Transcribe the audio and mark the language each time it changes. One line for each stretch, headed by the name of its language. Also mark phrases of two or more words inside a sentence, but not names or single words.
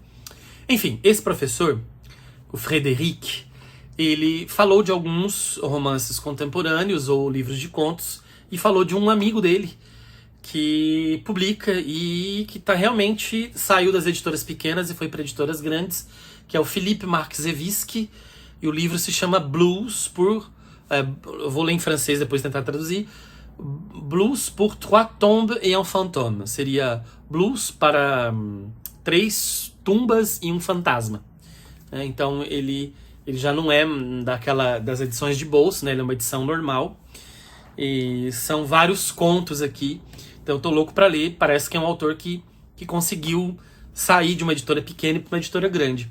Portuguese: Enfim, esse professor, o Frédéric, ele falou de alguns romances contemporâneos ou livros de contos, e falou de um amigo dele que publica e que realmente saiu das editoras pequenas e foi para editoras grandes, que é o Philippe Marczewski, e o livro se chama Blues eu vou ler em francês depois tentar traduzir. Blues pour 3 tombes et un fantôme. Seria blues para 3 tumbas e um fantasma. Então ele já não é das edições de bolso, né? Ele é uma edição normal. E são vários contos aqui. Então eu tô louco para ler. Parece que é um autor que conseguiu sair de uma editora pequena para uma editora grande.